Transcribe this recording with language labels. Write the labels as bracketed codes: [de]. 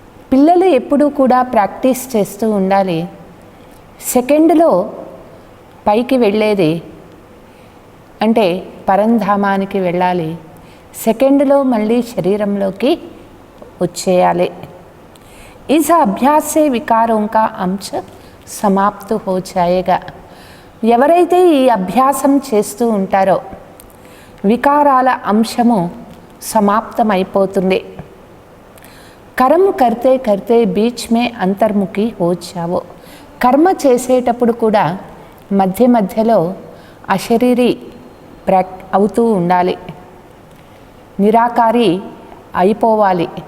[te] పిల్లలు ఎప్పుడూ కూడా ప్రాక్టీస్ చేస్తూ ఉండాలి. సెకండ్లో పైకి వెళ్ళేది అంటే పరంధామానికి వెళ్ళాలి, సెకండ్లో మళ్ళీ శరీరంలోకి వచ్చేయాలి. [hi] इस अभ्यास से विकारों का अंश समाप्त हो जाएगा. [te] ఎవరైతే ఈ అభ్యాసం చేస్తూ ఉంటారో వికారాల అంశము సమాప్తమైపోతుంది. [hi] కర్మ కర్తే కర్తే బీచ్ మే అంతర్ముఖి హో జావో. [te] కర్మ చేసేటప్పుడు కూడా మధ్య మధ్యలో అశరీరి అవుతూ ఉండాలి, నిరాకారి అయిపోవాలి.